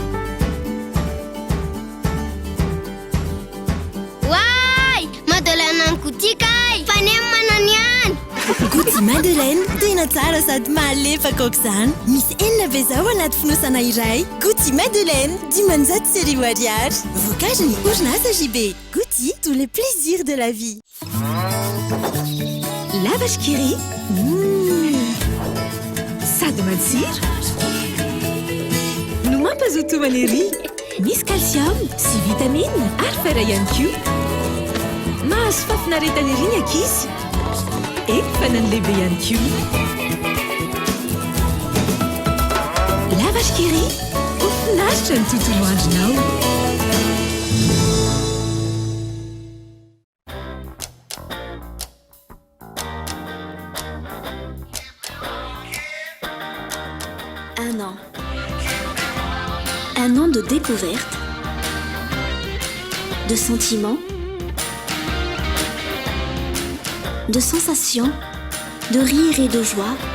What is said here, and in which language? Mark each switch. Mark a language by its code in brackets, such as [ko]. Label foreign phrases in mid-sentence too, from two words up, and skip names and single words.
[mg] Wai! Madeleine any Guti kay! Fanem manany any! Guti Madeleine, tena tsara sady malefaka aok'izany. Misy enina be zao anaty fonosana iray. Guti Madeleine, 10 série ariary. Vocation orinasa JB. [fr] Guti, tous les plaisirs de la vie. La vache qui rit. [mg] Sady matsiro. No mampazoto manery. Misy calcium sy vitamine ary fer ihany koa. Mahazo fafinaretana ery ny ankizy. Fa nany lehibe ihany koa. La vache qui rit. Ofinaritra ny tontolo andronao. [fr] Un an de découverte, de sentiments, de sensations, de rire et de joie.